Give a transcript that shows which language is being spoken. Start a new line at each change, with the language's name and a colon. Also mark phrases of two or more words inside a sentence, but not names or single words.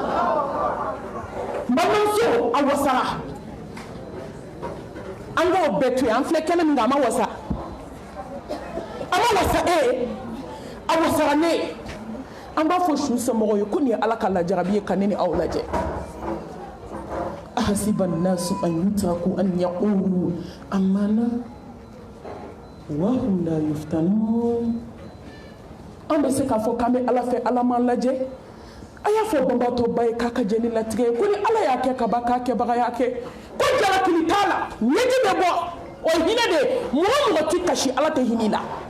Bambara: balimamuso a wasara an k'o bɛɛ to yen an filɛ kɛnɛ min kan a ma wasa a wasara ne ye an b'a fɔ su somɔgɔw ye ko nin ye ala ka lajarabi ye ka ne ni aw lajɛ
Arabic: أحسب الناس أن يتركوا أن يقولوا آمنا وهم لا يفتنون
Bambara: an bɛ se k'a fɔ k'an bɛ ala fɛ ala m'an lajɛ a y'a fɔ banbatɔba ye k'a ka jɛ ni latigɛ ye ko ni ala y'a kɛ ka ban k'a kɛbaga y'a kɛ ko jalakili t'a la ɲɛji bɛ bɔ o hinɛ de mɔgɔ tɛ kasi ala tɛ hinɛ la